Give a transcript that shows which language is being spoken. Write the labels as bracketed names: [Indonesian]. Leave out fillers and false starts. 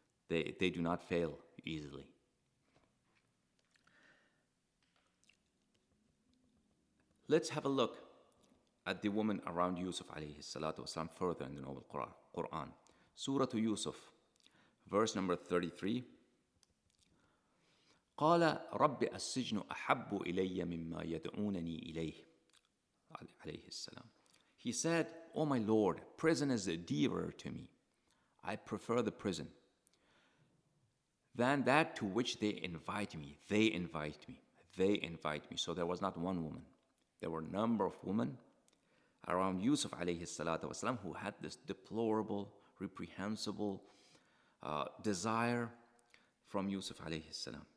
[English] They do not fail easily. Let's have a look at the woman around Yusuf alayhi salatu wasalam further in the noble Quran. Surah to Yusuf, verse number 33. [Arabic] قال رب السجن أحب إلي مما يدعونني إليه عليه السلام. [English] He said, "O my Lord, prison is dearer to me. I prefer the prison than that to which they invite me. They invite me. So there was not one woman. There were a number of women around Yusuf alayhi salatu wasalam who had this deplorable, reprehensible desire from Yusuf alayhi salam.